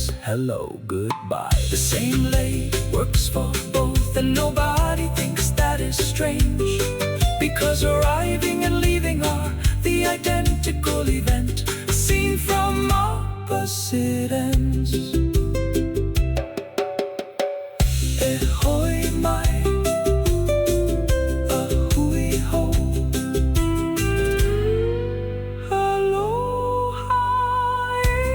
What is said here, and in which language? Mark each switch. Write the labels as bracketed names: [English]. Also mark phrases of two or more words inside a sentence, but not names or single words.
[English] Hello, goodbye. The same lei works for both, and nobody thinks that is strange, because arriving and leaving are the identical event, seen from opposite ends. [Hawaiian] E hoi mai, ahui ho. Aloha e.